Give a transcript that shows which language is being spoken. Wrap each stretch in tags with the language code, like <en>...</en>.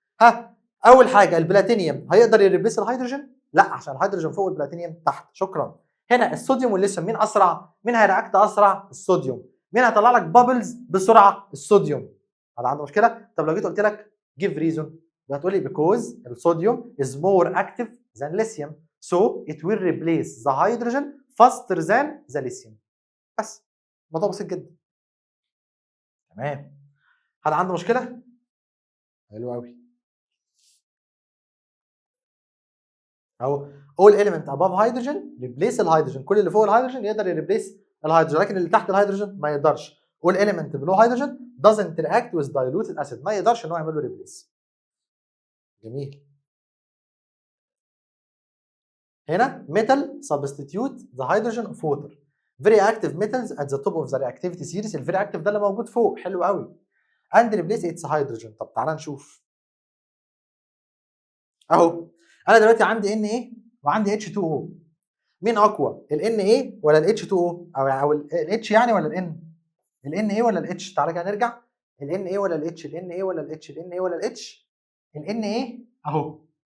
<ar>ها، اول حاجه البلاتينيوم هيقدر يريبليس الهيدروجين؟ لا، عشان الهيدروجين فوق والبلاتينيوم تحت. شكرا. هنا الصوديوم والليثيوم مين اسرع؟ مين هيرياكت اسرع؟ الصوديوم. مين هيطلع لك بابلز بسرعه؟ الصوديوم. هذا عنده مشكله؟ طب لو جيت قلت لك جيف ريزون هتقول لي</ar> <en>because الصوديوم is more active than lithium so it will replace the hydrogen faster than the lithium.</en> <ar>بس الموضوع بسيط جدا. تمام. حد عنده مشكله؟ حلو قوي. اهو</ar> <en>all element above hydrogen replace</en> <ar>الهيدروجين، كل اللي فوق الهيدروجين يقدر يريبليس الهيدروجين، لكن اللي تحت الهيدروجين ما يقدرش.</ar> <en>all element below hydrogen doesn't react with diluted acid،</en> <ar>ما يقدرش ان هو يعمل له ريبليس. جميل. هنا</ar> <en>metal substitute the hydrogen of water. very active metals at the top of the reactivity series.</en> <ar>الفيري اكتيف ده اللي موجود فوق، حلو قوي.</ar> <en>and replace its hydrogen.</en> <ar>طب تعالى نشوف. اهو انا دلوقتي عندي Na وعندي H2O. مين اقوى؟ ال Na ولا ال H2O؟ او ال H يعني ولا ال N؟ ال Na ولا ال H؟ تعالى كده نرجع. ال Na ولا ال H؟ ال Na ولا ال H؟ ال Na ولا ال H؟ ال Na اهو.</ar>